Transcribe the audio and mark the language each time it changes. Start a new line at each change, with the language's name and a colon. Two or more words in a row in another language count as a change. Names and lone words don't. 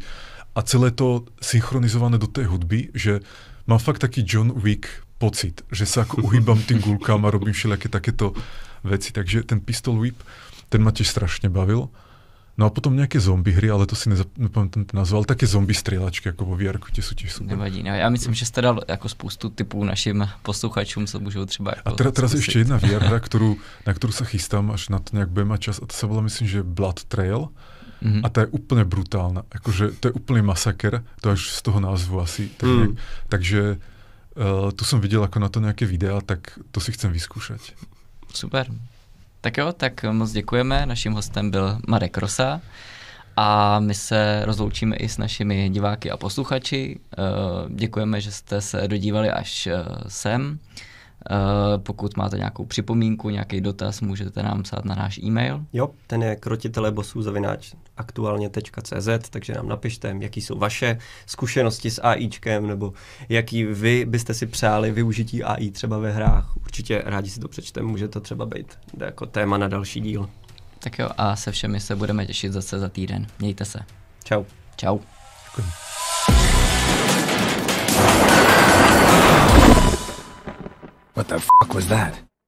Slovak: A celé to synchronizované do tej hudby, že mám fakt taký John Wick pocit, že sa ako uhýbam tým guľkám a robím všelijaké takéto veci. Takže ten Pistol Whip, ten ma tiež strašne bavil. No a potom nějaké zombie hry, ale to si nepamätám ten názov, ale také zombie strieľačky, jako vo VR-ku, tie sú tiež super.
Czech: Nevadí, ne. Já myslím, že jste dal jako spoustu typů našim posluchačům, co můžou třeba jako
Slovak: a teraz je ešte jedna VR hra, na ktorú sa chystám, až na to nejak budem mať čas, a to sa volá, myslím, že Blood Trail. Mm-hmm. A to je úplne brutálna. Akože to je úplný masaker, to až z toho názvu asi. Takže tu som videl ako na to nejaké videa, tak to si chcem vyskúšať. Super.
Czech: Tak jo, tak moc děkujeme. Naším hostem byl Marek Rosa a my se rozloučíme i s našimi diváky a posluchači. Děkujeme, že jste se dodívali až sem. Pokud máte nějakou připomínku, nějaký dotaz, můžete nám psát na náš e-mail. Jo, ten je krotitelebosů@aktualně.cz, takže nám napište, jaký jsou vaše zkušenosti s AIčkem, nebo jaký vy byste si přáli využití AI třeba ve hrách. Určitě rádi si to přečteme, může to třeba být jako téma na další díl. Tak jo, a se všemi se budeme těšit zase za týden. Mějte se. Čau. Čau. Děkuji.
English: What the fuck was that?